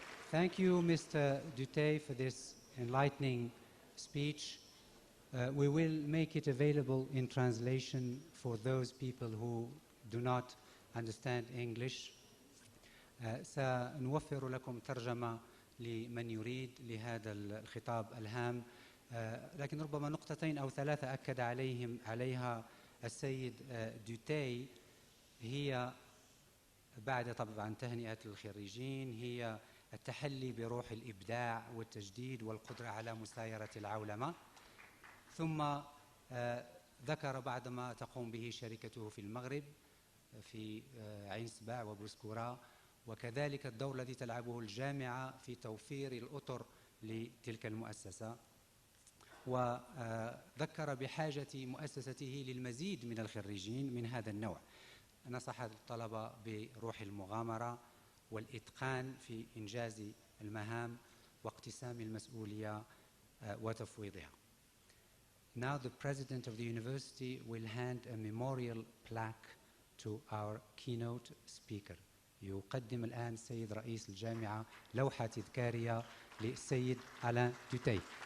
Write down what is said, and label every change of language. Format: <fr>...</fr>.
<en>Thank you, Mr. Dutey, for this enlightening speech. We will make it available in translation for those people who do not understand English.</en> <ar>سنوفر لكم ترجمة لمن يريد لهذا الخطاب الهام، لكن ربما نقطتين أو ثلاثة أكد عليها السيد دوتي هي بعد طبعا تهنئة الخريجين، هي التحلي بروح الإبداع والتجديد والقدرة على مسايرة العولمة. ثم ذكر بعد ما تقوم به شركته في المغرب في عين سباع وبروسكورا، وكذلك الدور الذي تلعبه الجامعة في توفير الأطر لتلك المؤسسة، وذكر بحاجة مؤسسته للمزيد من الخريجين من هذا النوع. نصح الطلبة بروح المغامرة والإتقان في إنجاز المهام واقتسام المسؤولية وتفويضها.</ar> <en>Now the president of the university will hand a memorial plaque to our keynote speaker.</en> <ar>يقدم الآن السيد رئيس الجامعة لوحة تذكارية للسيد ألان دوتي.</ar>